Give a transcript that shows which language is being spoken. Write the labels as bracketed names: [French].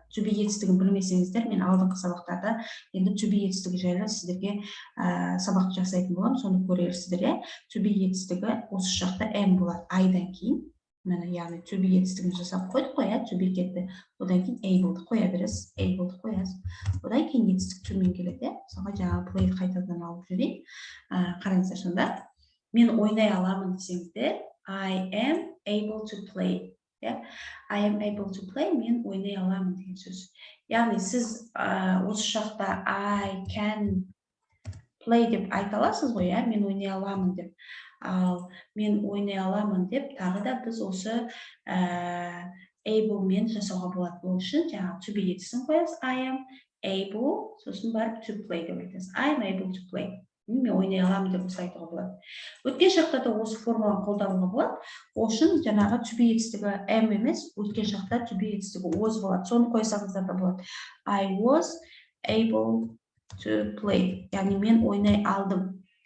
[Kazakh] To be етістігін білмесеңіздер, мен алдыңғы сабақтарда енді to be етістігі жайлы сіздерге сабақты жасайтын боламын, соны көрерсіздер. To be етістігі осы жақта M болады. I-дан кейін, яғни to be етістігін жасап қойдық қой, to be кетті. Одан кейін able'ды қоя бересіз, able'ды қоясыз. Одан кейін етістік to мен келеді. Соға жаңағы play қайтадан алып жүрейік. Қараңыздар сонда. Мен ойнай аламын десеңіздер, [English] I am able to play. I am able to play, [Kazakh] мен ойнай аламын деген сөз. Яғни сіз осы шақта [English] I can play [Kazakh] деп айта аласыз ғой, мен ойнай аламын деп. Ал мен ойнай аламын деп, тағы да біз осы able мен жасауға болады. Ол үшін жаңағы to be етісін қоясыз. [English] I am able, [Kazakh] сосын барып [English] to play [Kazakh] деп айтасыз. [English] I am able to play. [Kazakh] Мен ойнай аламын деп осы айтуға болады. Өткен шақта да осы формуланы қолдануға болады. Ол үшін жаңағы to be етістігі M емес, өткен шақта to be етістігі was болады. Соны қойсаңыздар да болады. [English] I was able to play. [Kazakh] Яғни мен ойнай алдым.